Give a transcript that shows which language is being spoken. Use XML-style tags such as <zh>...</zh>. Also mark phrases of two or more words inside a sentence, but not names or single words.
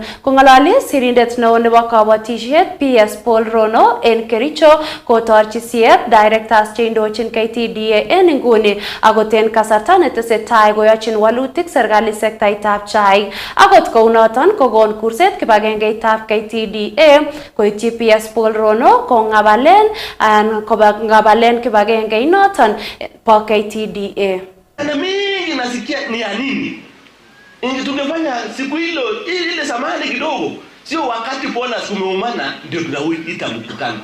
<kln>Kong'ololi sirindet neo nebo kabatisiet PS Paul Rono en Kericho kotorchi siet directors cheindochin KTDA en inguni akoten kasarta netesetai koyochin walutik serikali sektaitab chaik. Akot kounoton kokon kurset kibagengeitab KTDA koityi PS Paul Rono kong'abalen kibagengeinoton po KTDA.</kln> <sw>Na mingi nasikia ni ya nini? Tungefanya siku hilo ile samani kidogo, sio wakati bonus umeumana ndio tunaita mkutano.</sw>